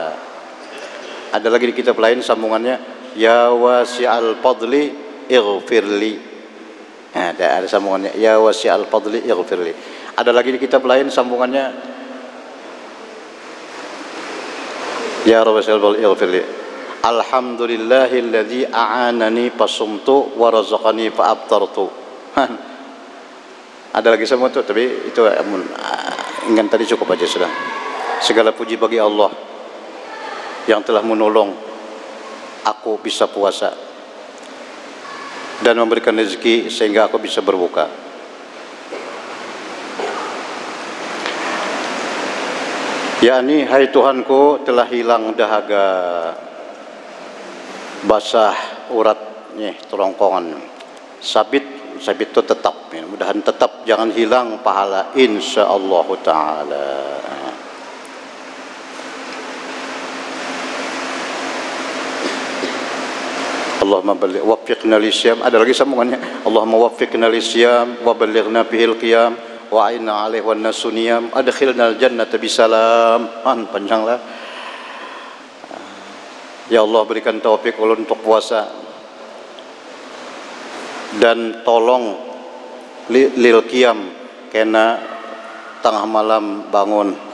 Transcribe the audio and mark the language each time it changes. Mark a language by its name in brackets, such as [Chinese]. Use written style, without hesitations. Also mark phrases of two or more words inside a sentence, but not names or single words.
[Indonesian] Ada lagi di kitab lain sambungannya, [Arabic] يا واسع الفضل اغفر لي. [Indonesian] Ada sambungannya, [Arabic] يا واسع الفضل اغفر لي. [Indonesian] Ada lagi di kitab lain sambungannya, [Arabic] يا واسع الفضل اغفر لي. الحمد لله الذي أعانني فصمت ورزقني فأفطرت. [Indonesian] Ada lagi semua tu, tapi itu ingin tadi cukup aja sudah. Segala puji bagi Allah yang telah menolong aku bisa puasa dan memberikan rezeki sehingga aku bisa berbuka. Yakni, hai Tuhanku, telah hilang dahaga, basah uratnya, terongkongan, sabit itu tetap, mudah-mudahan tetap jangan hilang pahala [Arabic] إن شاء الله تعالى. اللهم بلغ وفقنا للصيام. [Indonesian] Ada lagi sambungannya, [Arabic] اللهم وفقنا للصيام وبلغنا به القيام وأعنا عليه والناس نيام أدخلنا الجنة بسلام. [Indonesian] Panjanglah. Ya Allah, berikan taufik ulun untuk puasa dan tolong [Arabic] للقيام [Indonesian] kena tengah malam bangun.